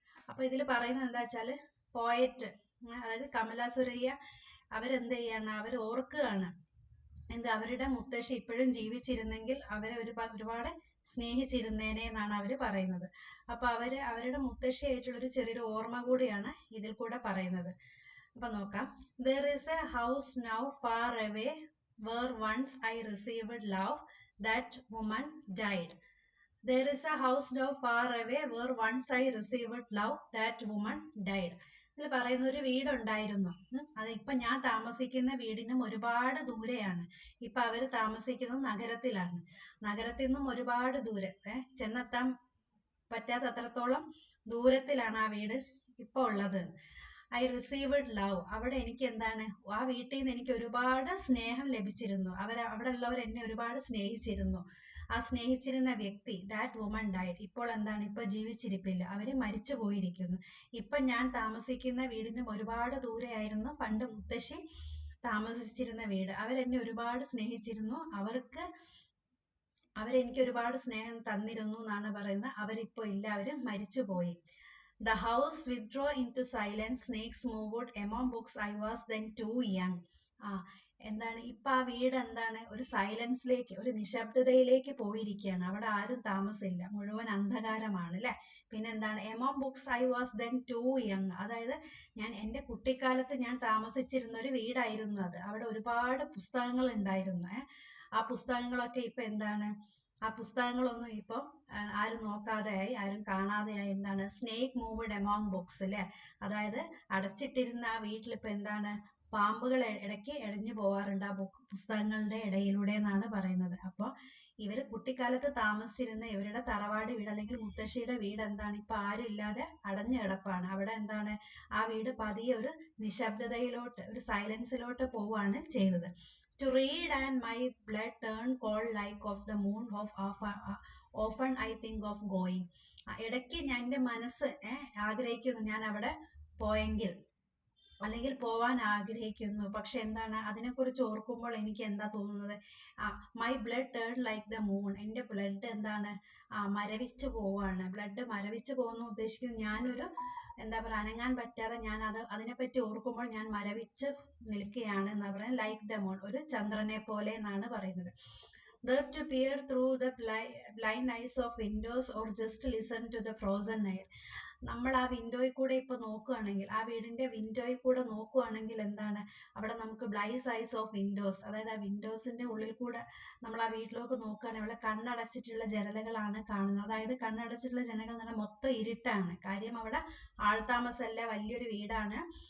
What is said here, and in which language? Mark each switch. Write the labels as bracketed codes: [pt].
[ml] അപ്പോൾ ഇതിൽ പറയുന്നത് എന്താ വെച്ചാൽ പോയറ്റ് അതായത് കമല സുരയ്യ അവരെന്ത് ചെയ്യാണ്, അവർ ഓർക്കുകയാണ് അവരുടെ മുത്തശ്ശി ഇപ്പോഴും ജീവിച്ചിരുന്നെങ്കിൽ അവരെ ഒരുപാട് സ്നേഹിച്ചിരുന്നേനെ എന്നാണ് അവർ പറയുന്നത്. അപ്പൊ അവരുടെ മുത്തശ്ശിയായിട്ടുള്ളൊരു ചെറിയൊരു ഓർമ്മ കൂടിയാണ് ഇതിൽ കൂടെ പറയുന്നത്. അപ്പൊ നോക്കാം. [en] There is a house now far away where once I received love, that woman died. There is a house now far away where once I received love, that woman died. [ml] ഇതിൽ പറയുന്ന ഒരു വീടുണ്ടായിരുന്നു. അത് ഇപ്പൊ ഞാൻ താമസിക്കുന്ന വീടിനും ഒരുപാട് ദൂരെയാണ്. ഇപ്പൊ അവര് താമസിക്കുന്നത് നഗരത്തിലാണ്. നഗരത്തിൽ നിന്നും ഒരുപാട് ദൂരെ ചെന്നെത്താൻ പറ്റാത്തത്രത്തോളം ദൂരത്തിലാണ് ആ വീട് ഇപ്പൊ ഉള്ളത്. [en] I received love, [ml] അവിടെ എനിക്ക് എന്താണ്, ആ വീട്ടിൽ നിന്ന് എനിക്ക് ഒരുപാട് സ്നേഹം ലഭിച്ചിരുന്നു. അവിടെ ഉള്ളവർ എന്നെ ഒരുപാട് സ്നേഹിച്ചിരുന്നു. ആ സ്നേഹിച്ചിരുന്ന വ്യക്തി, [en] that woman died, [ml] ഇപ്പോൾ എന്താണ്, ഇപ്പൊ ജീവിച്ചിരിപ്പില്ല, അവര് മരിച്ചു പോയിരിക്കുന്നു. ഇപ്പൊ ഞാൻ താമസിക്കുന്ന വീടിനും ഒരുപാട് ദൂരെയായിരുന്നു പണ്ട് മുത്തശ്ശി താമസിച്ചിരുന്ന വീട്. അവരെന്നെ ഒരുപാട് സ്നേഹിച്ചിരുന്നു, അവരെനിക്ക് ഒരുപാട് സ്നേഹം തന്നിരുന്നു എന്നാണ് പറയുന്നത്. അവരിപ്പോ ഇല്ല, അവര് മരിച്ചുപോയി. [en] The house withdraw into silence, snakes moved among books, I was then too young. [ml] എന്താണ് ഇപ്പൊ ആ വീട് എന്താണ്, ഒരു സൈലൻസിലേക്ക്, ഒരു നിശബ്ദതയിലേക്ക് പോയിരിക്കുകയാണ്. അവിടെ ആരും താമസമില്ല, മുഴുവൻ അന്ധകാരമാണ് അല്ലെ. പിന്നെ എന്താണ്, [en] among books I was then too young, [ml] അതായത് എൻ്റെ കുട്ടിക്കാലത്ത് ഞാൻ താമസിച്ചിരുന്ന ഒരു വീടായിരുന്നു അത്. അവിടെ ഒരുപാട് പുസ്തകങ്ങൾ ഉണ്ടായിരുന്നു. ആ പുസ്തകങ്ങളൊക്കെ ഇപ്പൊ എന്താണ്, ആ പുസ്തകങ്ങളൊന്നും ഇപ്പം ആരും നോക്കാതെയായി, ആരും കാണാതെയായി. എന്താണ്, [en] snake moved among books [ml] അല്ലെ. അതായത് അടച്ചിട്ടിരുന്ന ആ വീട്ടിലിപ്പോൾ എന്താണ്, പാമ്പുകൾ ഇടയ്ക്ക് എഴഞ്ഞു പോവാറുണ്ട് ആ പുസ്തകങ്ങളുടെ ഇടയിലൂടെ എന്നാണ് പറയുന്നത്. അപ്പോൾ ഇവർ കുട്ടിക്കാലത്ത് താമസിച്ചിരുന്ന ഇവരുടെ തറവാട് വീട് അല്ലെങ്കിൽ മുത്തശ്ശിയുടെ വീട് എന്താണ്, ഇപ്പൊ ആരും ഇല്ലാതെ അടഞ്ഞു കിടപ്പാണ്. അവിടെ എന്താണ്, ആ വീട് പതിയെ ഒരു നിശബ്ദതയിലോട്ട്, ഒരു സൈലൻസിലോട്ട് പോവുകയാണ് ചെയ്തത്. [en] To read and my blood turn cold like of the moon often I think of going. [ml] ഇടയ്ക്ക് എൻ്റെ മനസ്സ് ആഗ്രഹിക്കുന്നു ഞാൻ അവിടെ പോയെങ്കിൽ, അല്ലെങ്കിൽ പോവാൻ ആഗ്രഹിക്കുന്നു. പക്ഷെ എന്താണ്, അതിനെക്കുറിച്ച് ഓർക്കുമ്പോൾ എനിക്ക് എന്താ തോന്നുന്നത്, [en] my blood turn like the moon, [ml] എൻ്റെ ബ്ലഡ് എന്താണ്, മരവിച്ചു പോവാണ്. ബ്ലഡ് മരവിച്ചു പോകുന്നു ഉദ്ദേശിക്കുന്നത് ഞാനൊരു എന്താ പറയുക, അനങ്ങാൻ പറ്റാതെ ഞാൻ അതിനെപ്പറ്റി ഓർക്കുമ്പോൾ ഞാൻ മരവിച്ച് നിൽക്കുകയാണ് എന്നാ പറയുന്നത്. [en] like the moon, [ml] ഒരു ചന്ദ്രനെ പോലെ എന്നാണ് പറയുന്നത്. [en] There to peer through the blind eyes of windows or just listen to the frozen air. [ml] നമ്മൾ ആ വിൻഡോയിൽ കൂടെ ഇപ്പൊ നോക്കുകയാണെങ്കിൽ, ആ വീടിന്റെ വിൻഡോയിൽ കൂടെ നോക്കുകയാണെങ്കിൽ എന്താണ്, അവിടെ നമുക്ക് [en] blind eyes of windows, [ml] അതായത് ആ വിൻഡോസിന്റെ ഉള്ളിൽ കൂടെ നമ്മൾ ആ വീട്ടിലേക്ക് നോക്കുകയാണെങ്കിൽ അവിടെ കണ്ണടച്ചിട്ടുള്ള ജനലുകളാണ് കാണുന്നത്. അതായത് കണ്ണടച്ചിട്ടുള്ള ജനലുകൾ എന്ന് പറഞ്ഞാൽ മൊത്തം ഇരുട്ടാണ്. കാര്യം അവിടെ ആൾതാമസമല്ല, വലിയൊരു വീടാണ്.